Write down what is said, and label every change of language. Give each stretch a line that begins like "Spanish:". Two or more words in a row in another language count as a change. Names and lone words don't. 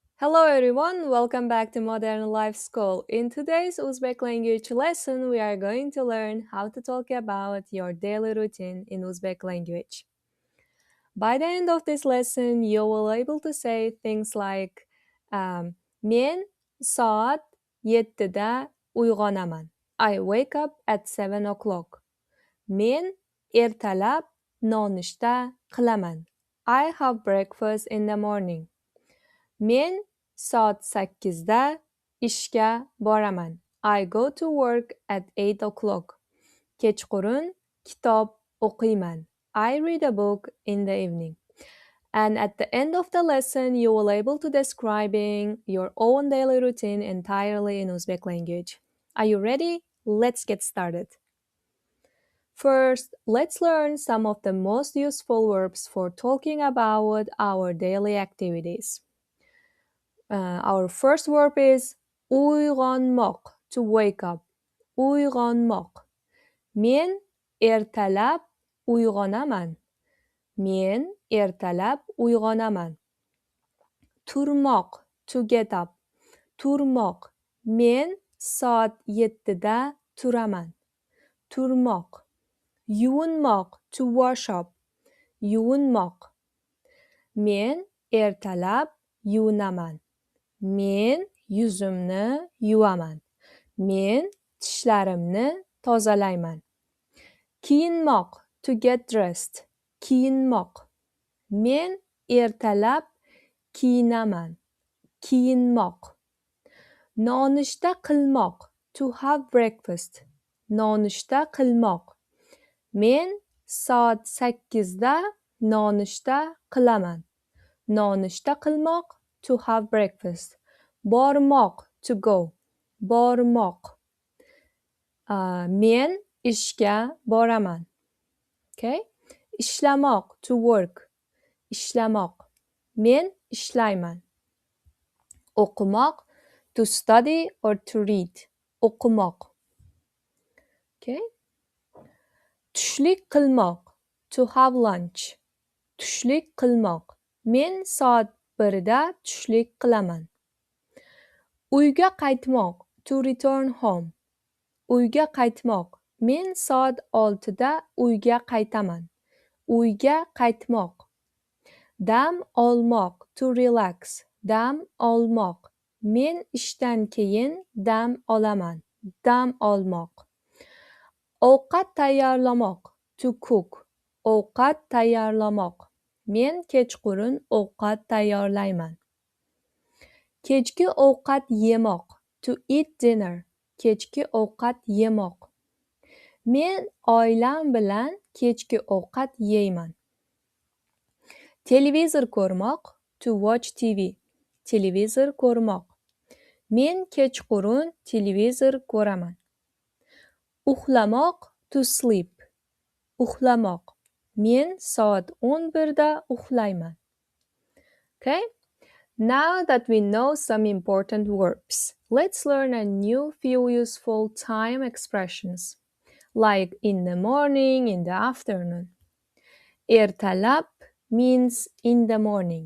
English: Hello everyone, welcome back to Modern Life School. In today's Uzbek language lesson, we are going to learn how to talk about your daily routine in Uzbek language. By the end of this lesson, you will able to say things like
Uzbek: Men soat 7'da uyg'onaman.
English: I wake up at 7 o'clock.
Uzbek: Men ertalab nonushta qilaman.
English: I have breakfast in the morning.
Uzbek: Men soat 8'da ishga boraman.
English: I go to work at 8 o'clock.
Uzbek: Kechqurun kitob o'qiyman.
English: I read a book in the evening. And at the end of the lesson, you will able to describing your own daily routine entirely in Uzbek language. Are you ready? Let's get started. First, let's learn some of the most useful verbs for talking about our daily activities. Our first verb is uyg'onmoq, to wake up.
Uzbek: Uyg'onmoq. Men ertalab uyg'onaman. Men ertalab uyg'onaman. Turmoq,
English: to get up.
Uzbek: Turmoq. Men soat 7'da turaman. Turmoq. Yuvinmoq,
English: to wash up.
Uzbek: Yuvinmoq. Men ertalab yuvinaman. Men yuzimni yuvaman. Men tishlarimni tozalayman. Kiyinmoq,
English: to get dressed.
Uzbek: Kiyinmoq. Men ertalab kiyinaman. Kiyinmoq. Nonushta qilmoq,
English: to have breakfast.
Uzbek: Nonushta qilmoq. Men soat 8'da nonushta qilaman. Nonushta qilmoq,
English: to have breakfast. Bormoq, to go.
Uzbek: Bormoq. Men ishga boraman. Okay? Ishlamoq,
English: to work.
Uzbek: Ishlamoq. Men ishlayman. O'qimoq,
English: to study or to read.
Uzbek: O'qimoq. Okay? Tushlik qilmoq,
English: to have lunch.
Uzbek: Tushlik qilmoq. Men soat 1'da tushlik qilaman. Uyga qaytmoq,
English: to return home.
Uzbek: Uyga qaytmoq. Men soat 6'da uyga qaytaman. Uyga qaytmoq. Dam olmoq,
English: to relax.
Uzbek: Dam olmoq. Men ishdan keyin dam olaman. Dam olmoq. Ovqat tayyorlamoq,
English: to cook.
Uzbek: Ovqat tayyorlamoq. Men kechqurun ovqat tayyorlayman. Kechki ovqat yemoq,
English: to eat dinner.
Uzbek: Kechki ovqat yemoq. Men oilam bilan kechki ovqat yeyman. Televizor ko'rmoq,
English: to watch TV.
Uzbek: Televizor ko'rmoq. Men kechqurun televizor ko'raman. Uxlamoq,
English: to sleep.
Uzbek: Uxlamoq. Men soat 11'da uxlayman.
English: Okay? Now that we know some important verbs, let's learn a new few useful time expressions, like in the morning, in the afternoon. Ertalab means in the morning.